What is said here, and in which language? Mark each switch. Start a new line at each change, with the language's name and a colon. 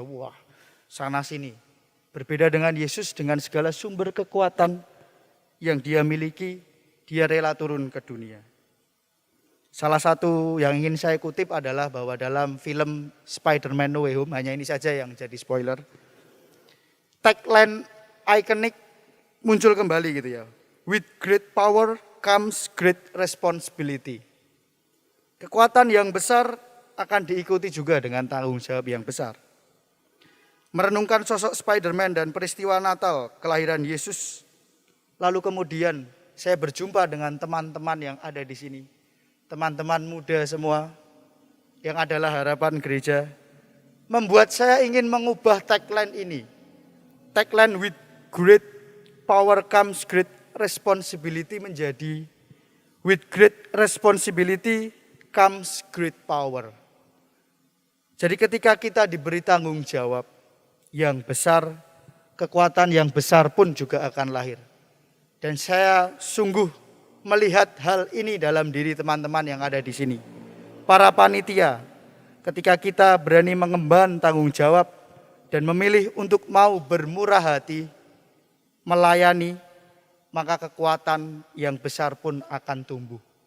Indonesian: Wah, sana sini. Berbeda dengan Yesus dengan segala sumber kekuatan yang dia miliki, dia rela turun ke dunia. Salah satu yang ingin saya kutip adalah bahwa dalam film Spider-Man No Way Home, hanya ini saja yang jadi spoiler. Tagline ikonik muncul kembali gitu ya.
English: With great power comes great responsibility.
Indonesian: Kekuatan yang besar akan diikuti juga dengan tanggung jawab yang besar. Merenungkan sosok Spider-Man dan peristiwa Natal, kelahiran Yesus. Lalu kemudian saya berjumpa dengan teman-teman yang ada di sini. Teman-teman muda semua yang adalah harapan gereja. Membuat saya ingin mengubah tagline ini.
English: Tagline with great power comes great responsibility
Indonesian: menjadi
English: with great responsibility comes great power.
Indonesian: Jadi ketika kita diberi tanggung jawab yang besar, kekuatan yang besar pun juga akan lahir. Dan saya sungguh melihat hal ini dalam diri teman-teman yang ada di sini. Para panitia, ketika kita berani mengemban tanggung jawab dan memilih untuk mau bermurah hati, melayani, maka kekuatan yang besar pun akan tumbuh.